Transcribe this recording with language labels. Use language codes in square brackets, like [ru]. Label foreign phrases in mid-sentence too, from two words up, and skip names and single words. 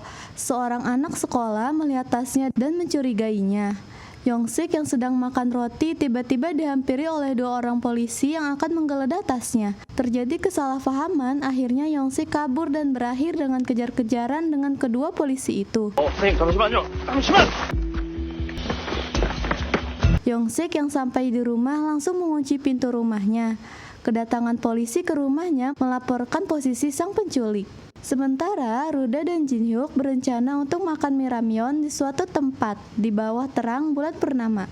[id] Seorang anak sekolah melihat tasnya dan mencurigainya. Yongsik yang sedang makan roti tiba-tiba dihampiri oleh 2 orang polisi yang akan menggeledah tasnya. Terjadi kesalahpahaman, akhirnya Yongsik kabur dan berakhir dengan kejar-kejaran dengan kedua polisi itu. [ko] 선생님 잠시만요. 잠시만. [id] Yongsik yang sampai di rumah langsung mengunci pintu rumahnya. Kedatangan polisi ke rumahnya melaporkan posisi sang penculik. Sementara Ruda dan Jin-hyuk berencana untuk makan mie ramyeon di suatu tempat di bawah terang bulan purnama.